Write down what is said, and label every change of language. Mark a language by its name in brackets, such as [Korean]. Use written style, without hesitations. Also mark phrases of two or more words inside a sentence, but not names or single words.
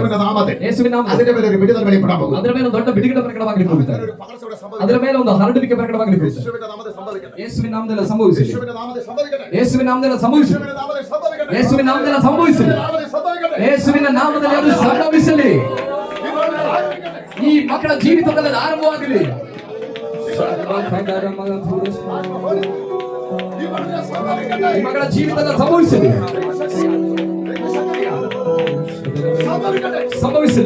[Malayalam] യേശുവിന്റെ നാമത്തിൽ [Kannada] ಯೇಸುವಿನ ನಾಮದಲ್ಲಿ [Malayalam] അതിന്റെ മേലെ ഒരു വിടുതൽ വെളിപ്പെടാൻ പോകുന്നു. [Kannada] ಅದರ ಮೇಲೆ ಒಂದು ದೊಡ್ಡ ಬಿಡುಗಡೆ ಪ್ರಕಟವಾಗಲಿಕ್ಕೆ ಹೋಗುತ್ತದೆ. [Malayalam] ഒരു പകർച്ചയുടെ സംഭവിക്കട്ടെ. [Kannada] ಅದರ ಮೇಲೆ ಒಂದು ಹರಡುವಿಕೆ ಪ್ರಕಟವಾಗಲಿಕ್ಕೆ ಹೋಗುತ್ತದೆ. [Malayalam] യേശുവിന്റെ നാമത്തിൽ സംഭവിക്കട്ടെ. [Kannada] ಯೇಸುವಿನ ನಾಮದಲ್ಲಿ ಸಂಭವಿಸಲಿ. [Malayalam] യേശുവിന്റെ നാമത്തിൽ സംഭവിക്കട്ടെ. [Kannada] ಯೇಸುವಿನ ನಾಮದಲ್ಲಿ ಸಂಭವಿಸಲಿ. [Malayalam] യേശുവിന്റെ നാമത്തിൽ സംഭവിക്കട്ടെ. [Kannada] ಯೇಸುವಿನ ನಾಮದಲ್ಲಿ ಸಂಭವಿಸಲಿ. [Malayalam] നാമത്തിൽ സംഭവിക്കട്ടെ. [Kannada] ಯೇಸುವಿನ ನಾಮದಲ್ಲಿ ಅದು ಸಂಭವಿಸಲಿ. ಈ ಮಕ್ಕಳ ಜೀವಿತದಲ್ಲಿ ಅದು ಆರಂಭವಾಗಲಿ. ಈ ಮಕ್ಕಳ ಜೀವಿತದಲ್ಲಿ ಸಂಭವಿಸಲಿ. ಸಂಭವಿಸಲಿ.